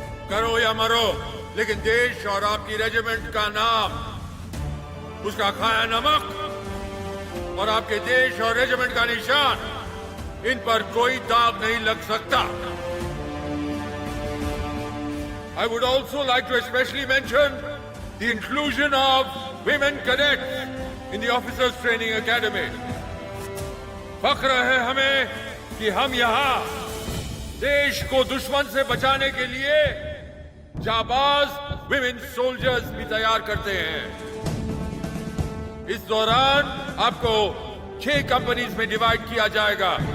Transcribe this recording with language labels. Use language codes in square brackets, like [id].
[hi] करो या मरो, लेकिन देश और आपकी रेजिमेंट का नाम, उसका खाया नमक और आपके देश और रेजिमेंट का निशान, इन पर कोई दाग नहीं लग सकता। [en] I would also like to especially mention the inclusion of women cadets in the Officers Training Academy. [hi] फख्र है हमें कि हम यहाँ देश को दुश्मन से बचाने के लिए जाबाज विमेन सोल्जर्स भी तैयार करते हैं। इस दौरान आपको 6 कंपनीज में डिवाइड किया जाएगा।